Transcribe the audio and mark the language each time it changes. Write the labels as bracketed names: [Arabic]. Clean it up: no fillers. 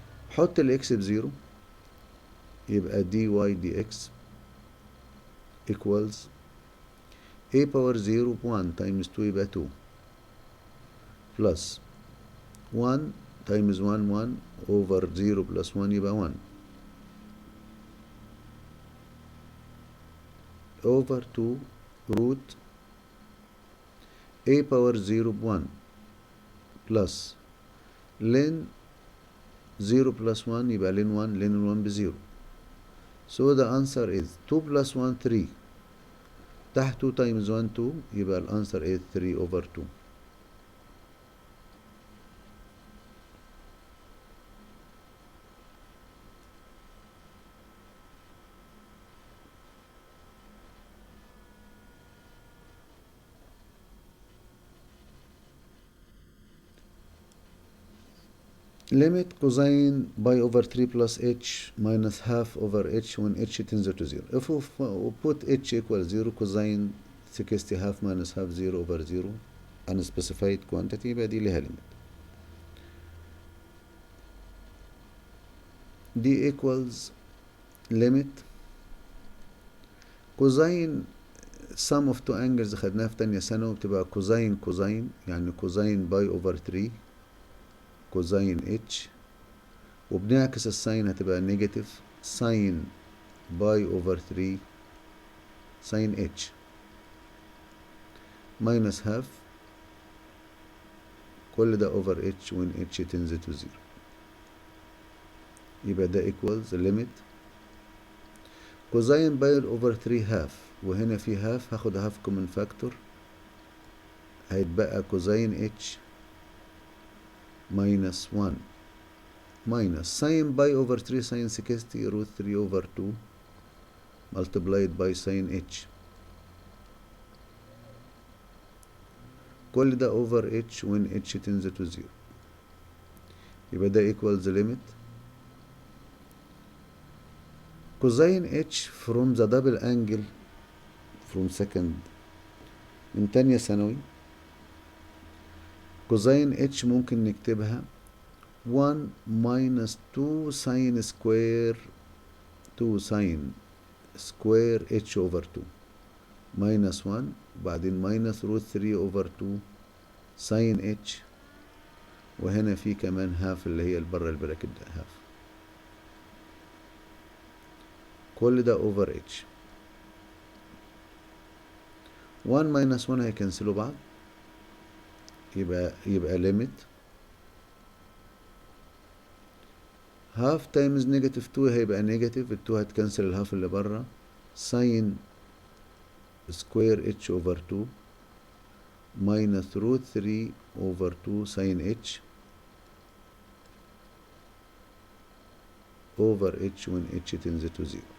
[Arabic] حط الاكس بزيرو يبقى [English] D y d x equals a power 0 ب 1 times 2 يبقى 2 plus 1 times 1 1 over 0 plus 1 يبقى 1 over 2 root a power 0 1 plus ln 0 plus 1 يبقى ln 1 ln 1 ب0. So the answer is 2 plus 1 3. تحت 2 times 1 2 يبقى الانسر is 3 over 2. Limit cosine pi over 3 plus h minus half over h when h tends to 0. If we put h equals 0, cosine 60 half minus half 0 over 0, unspecified quantity, [Arabic] يبقى دي ليها [English] limit. d equals limit cosine sum of two angles [Arabic] خدناها في تانية ثانوي بتبقى [English] cosine cosine يعني cosine pi over 3 cosine h، [Arabic] وبنعكس الساين هتبقى [English] نيجاتيف ساين باي اوفر 3 ساين اتش ماينس هاف [Arabic] كل ده [English] اوفر اتش وين اتش تنزل تو زيرو. [Arabic] يبقى ده [English] equals limit cosine pi over 3 half, [Arabic] وهنا في هاف هاخد [English] هاف كومن فاكتور هيتبقى كوزين اتش ماينس 1 minus sin pi over 3 sin 60 root 3 over 2 multiplied by sin h، [Arabic] كل ده [English] over h when h tends to 0. [Arabic] يبقى ده [English] equals the limit cosine h from the double angle from second [Arabic] من تانية ثانوي. [English] cosine h [Arabic] ممكن نكتبها [English] 1 minus 2 sin square 2 sin square h over 2 minus 1 بعدين minus root 3 over 2 sin h، [Arabic] وهنا في كمان [English] half [Arabic] اللي هي البره البراكت ده [English] half, [Arabic] كل ده [English] over h. 1 minus 1 [Arabic] هيكنسلوا بعض يبقى [English] limit half times negative 2 هيبقى negative, [Arabic] ال 2 هتكنسل الهاف اللي بره [English] ساين سكوير اتش اوفر 2 ماينس روت 3 اوفر 2 ساين اتش اوفر اتش when اتش tends to 0.